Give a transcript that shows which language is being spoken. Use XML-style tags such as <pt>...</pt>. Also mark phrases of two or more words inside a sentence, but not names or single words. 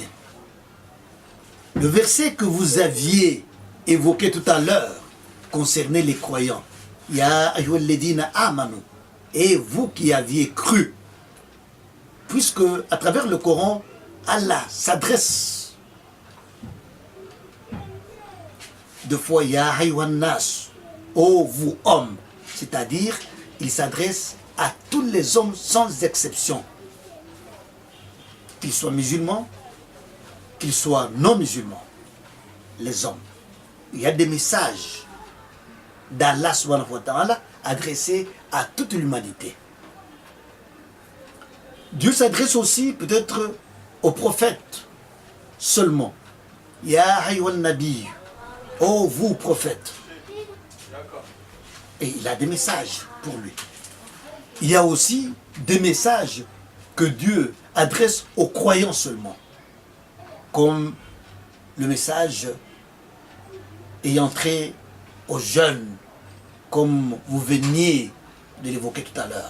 <fr>Le verset que vous aviez évoqué tout à l'heure concernait les croyants.</fr> <ar>يا أيها الذين آمنوا,</ar> <fr>et vous qui aviez cru. Puisque à travers le Coran, Allah s'adresse deux fois</fr> <ar>يا أيها الناس,</ar> <fr>ô vous hommes, c'est-à-dire il s'adresse à tous les hommes sans exception. qu'ils soient musulmans, qu'ils soient non musulmans, les hommes. Il y a des messages d'Allah</fr> <ar>سبحانه وتعالى</ar> <fr>adressés à toute l'humanité. Dieu s'adresse aussi peut-être aux prophètes seulement.</fr> <ar>يا أيها النبي,</ar> <fr>ô vous prophètes. Et il a des messages pour lui. Il y a aussi des messages que Dieu adresse aux croyants seulement. Comme le message ayant trait aux jeunes, comme vous veniez de l'évoquer tout à l'heure.</fr>